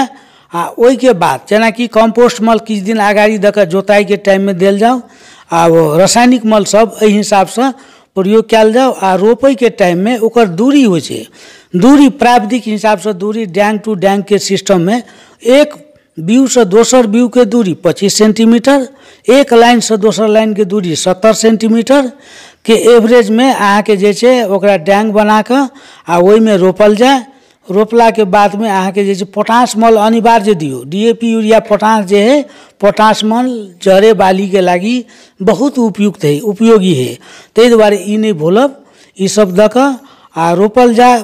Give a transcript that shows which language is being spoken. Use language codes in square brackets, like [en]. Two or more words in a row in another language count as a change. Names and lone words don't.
[mai] वही के बाद जेना कि कंपोस्ट मल किछु दिन आगाड़ी दऽ के जोताई के टाइम में देल जाओ, रासायनिक मल सब एहि हिसाब से प्रयोग कल जाओ। रोपे के टाइम में ओकर दूरी हो, दूरी प्राविधिक हिसाब से दूरी डैंग टू डैंग के सिस्टम में 1 बीउ से दोसर बीउ के दूरी 25 सेंटीमीटर, एक लाइन से दोसर लाइन के दूरी 70 सेंटीमीटर के एवरेज में अहाँ के जे छै ओकरा डैंग बना के आ ओहि में रोपल जाए। रोपला के बाद में अहाँ के जे छै पोटाश मल अनिवार्य दियो। डीएपी यूरिया पोटाश जे है पोटाश मल जड़े बाली के लागी बहुत उपयुक्त है, उपयोगी है। ताहि दुआरे ई नहीं भूलब, ई सब द के आ रोपल जाए।